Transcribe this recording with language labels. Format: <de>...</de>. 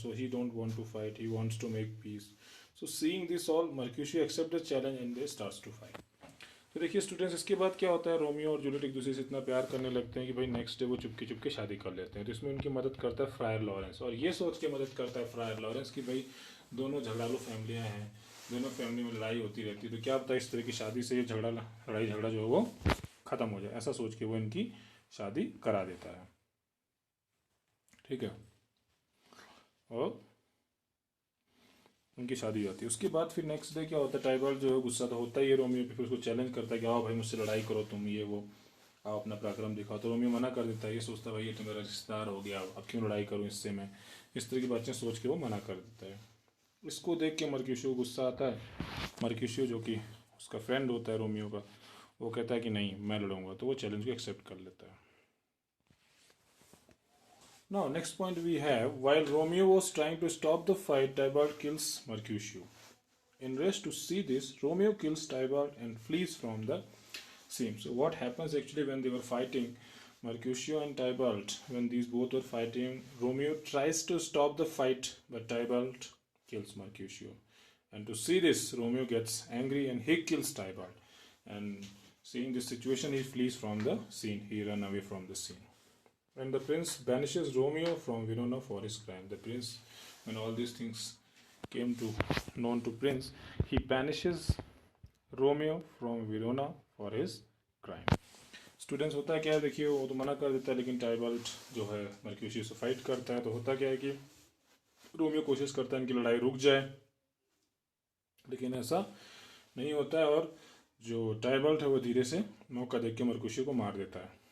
<en>So he don't want to fight, he wants to make peace. So seeing this all, Mercutio accept the challenge and they starts to fight.</en> <hi>तो देखिए students, इसके बाद क्या होता है, Romeo और Juliet एक दूसरे से इतना प्यार करने लगते हैं कि भाई नेक्स्ट डे वो चुपके चुपके शादी कर लेते हैं। तो इसमें उनकी मदद करता है फ्रायर लॉरेंस, और ये सोच के मदद करता है फ्रायर लॉरेंस कि भाई दोनों झगड़ालू फैमिलियाँ हैं, दोनों फैमिली में लड़ाई होती रहती है, तो क्या पता इस तरह की शादी से ये लड़ाई झगड़ा जो है वो ख़त्म हो जाए। ऐसा सोच के वो इनकी शादी करा देता है। ठीक है, और उनकी शादी हो जाती है। उसके बाद फिर नेक्स्ट डे क्या होता है, टाइबाल्ट जो है गुस्सा तो होता ही है रोमियो पे, फिर उसको चैलेंज करता है कि आओ भाई मुझसे लड़ाई करो तुम, ये वो आओ अपना पराक्रम दिखाओ। तो रोमियो मना कर देता है, ये सोचता है भाई ये तो मेरा रिश्तेदार हो गया, अब क्यों लड़ाई करूँ इससे मैं, इस तरह की बातें सोच के वो मना कर देता है। इसको देख के मर्क्यूशियो को गुस्सा आता है। मर्क्यूशियो जो कि उसका फ्रेंड होता है रोमियो का, वो कहता है कि नहीं मैं लड़ूंगा, तो वो चैलेंज को एक्सेप्ट कर लेता है।</hi> <en>Now, next point we have, while Romeo was trying to stop the fight, Tybalt kills Mercutio. Enraged to see this, Romeo kills Tybalt and flees from the scene. So, what happens actually when they were fighting, Mercutio and Tybalt, when these both were fighting, Romeo tries to stop the fight, but Tybalt kills Mercutio. And to see this, Romeo gets angry and he kills Tybalt. And seeing this situation, he flees from the scene. He runs away from the scene. And the prince banishes Romeo from Verona for his crime. The prince, when all these things came to known to prince, he banishes Romeo from Verona for his crime.</en> <hi>Students होता है क्या है, देखिए वो तो मना कर देता है, लेकिन टाइबाल्ट जो है मर्क्यूशियो से फाइट करता है। तो होता क्या है कि रोमियो कोशिश करता है इनकी लड़ाई रुक जाए, लेकिन ऐसा नहीं होता है, और जो टाइबाल्ट है वो धीरे से मौका देख के मर्क्यूशियो को मार देता है।</hi>